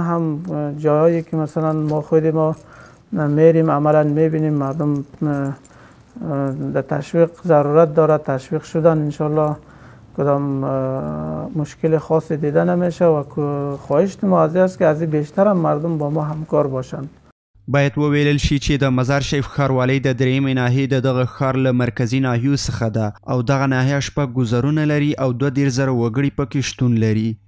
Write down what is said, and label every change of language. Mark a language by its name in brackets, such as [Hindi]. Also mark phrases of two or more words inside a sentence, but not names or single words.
[Persian] هم جایی که مثلا ما خود ما میریم عملا میبینیم مردم در تشویق ضرورت دارد، تشویق شدن انشالله کدام مشکل خاصی دیده نمیشه و خواهش ما از است که از این بیشتر هم مردم با ما همکار باشند. [Pashto] باید وویلل شي چې د مزار شریف ښاروالۍ د درېیمې ناحیې د دغه ښار له مرکزي ناحیو څخه ده او دغه ناحیه 6 ګذرونه لري او 22,000 وګړي پکې شتون لري.